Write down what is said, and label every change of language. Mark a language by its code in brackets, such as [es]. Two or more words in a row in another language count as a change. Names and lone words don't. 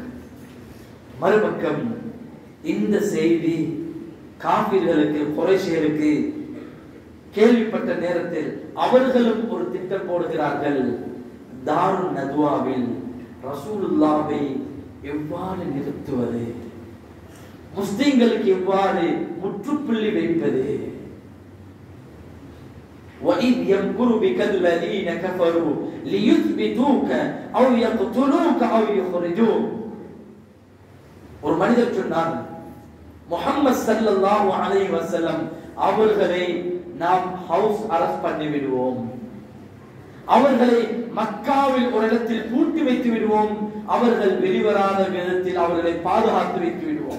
[ta] மறுபக்கம் இந்த செய்தி காபிர்களுக்கு, குறைஷிகளுக்கு கேள்விப்பட்ட நேரத்தில் அவர்களும் ஒரு திட்டம் போடுகிறார்கள். தாருன் நதுவாவில் ரசூலுல்லாஹ்வை எவ்வாறு நிறுத்துவது, முஸ்லிம்களுக்கு எவ்வாறு முற்றுப்புள்ளி வைப்பது. [ar] وَإِذْ يَمْكُرُ بِكَ الَّذِينَ كَفَرُوا لِيُثْبِتُوكَ أَوْ يَقْتُلُوكَ أَوْ يُخْرِجُوكَ. [ta] ஒரு மனிதர் சொன்னார், முஹம்மது [ar] صلى الله عليه وسلم [ta] அவர்களை நாம் [en] house arrest [ta] பண்ணி விடுவோம், அவர்களை மக்காவில் ஒரு இடத்தில் பூட்டி வைத்து விடுவோம், அவர்கள் வெளிவராத விதத்தில் அவர்களை பாதுகாத்து வைத்து விடுவோம்.